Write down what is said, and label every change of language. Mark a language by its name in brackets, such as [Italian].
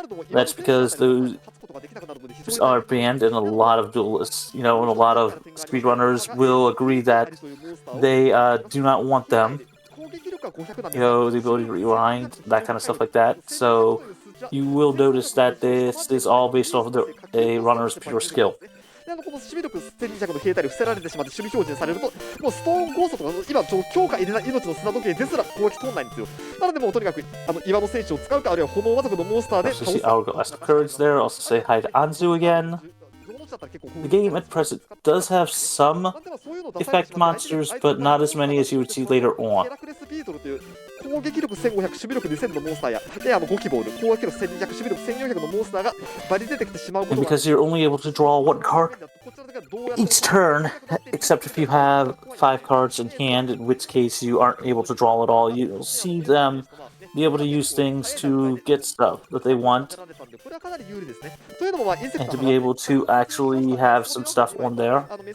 [English] That's because those are banned, and a lot of duelists, and a lot of speedrunners will agree that they do not want them. The ability to rewind, that kind of stuff like that. So you will notice that this is all based off of a runner's pure skill. [Japanese] この守備力1200の兵隊に伏せられてしまって守備表示にされると、もうストーンゴーストとか今強化入れない命の砂時計ですら攻撃通んないんですよ。なのでもうとにかく岩の戦士を使うか、あるいは炎魔族のモンスターで倒す。 [English] Hourglass of Courage there. Also say hi to Anzu again. The game at present does have some effect monsters, but not as many as you would see later on. [Japanese] 攻撃力1500、守備力2000のモンスターや、5機ボール、攻撃力1200、守備力1400のモンスターがバリ出てきてしまうことが。 [English] And because you're only able to draw 1 card each turn, except if you have 5 cards in hand, in which case you aren't able to draw at all. You'll see them be able to use things to get stuff that they want, and to be able to actually have some stuff on there.